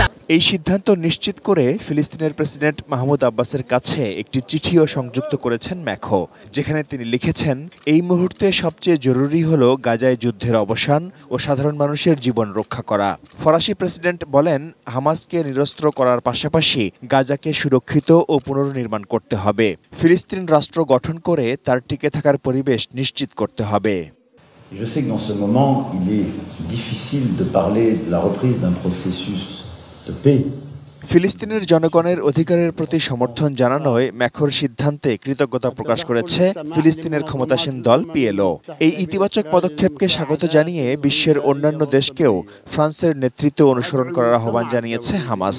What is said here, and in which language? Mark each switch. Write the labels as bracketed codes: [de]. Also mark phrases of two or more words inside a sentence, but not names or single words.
[bn] এই সিদ্ধান্ত নিশ্চিত করে ফিলিস্তিনের প্রেসিডেন্ট মাহমুদ আব্বাসের কাছে একটি চিঠিও সংযুক্ত করেছেন ম্যাক্রো, যেখানে তিনি লিখেছেন, এই মুহূর্তে সবচেয়ে জরুরি হলো গাজায় যুদ্ধের অবসান ও সাধারণ মানুষের জীবন রক্ষা করা। ফরাসি প্রেসিডেন্ট বলেন, হামাসকে নিরস্ত্র করার পাশাপাশি গাজাকে সুরক্ষিত ও পুনর্নির্মাণ করতে হবে। ফিলিস্তিন রাষ্ট্র গঠন করে তার টিকে থাকার পরিবেশ নিশ্চিত করতে হবে। [fr] Je sais que dans ce moment, il est difficile de parler de la reprise d'un processus de paix. [bn] ফিলিস্তিনের জনগণের অধিকারের প্রতি সমর্থন জানানোয় ম্যাক্রোর সিদ্ধান্তে কৃতজ্ঞতা প্রকাশ করেছে ফিলিস্তিনের ক্ষমতাসীন দল পিএলও। এই ইতিবাচক পদক্ষেপকে স্বাগত জানিয়ে বিশ্বের অন্যান্য দেশকেও ফ্রান্সের নেতৃত্ব অনুসরণ করার আহ্বান জানিয়েছে হামাস।